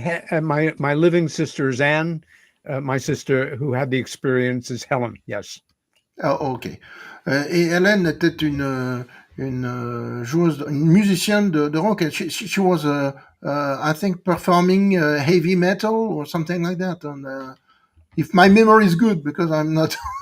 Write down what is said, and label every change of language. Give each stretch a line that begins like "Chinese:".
English: And my living sister is Anne. My sister who had the experience is Helen. Yes. Ah, ok.
French: Et Hélène était une joueuse, une musicienne de rock.
English: She was, I think, performing heavy metal or something like that. And, if my memory is good, because I'm not.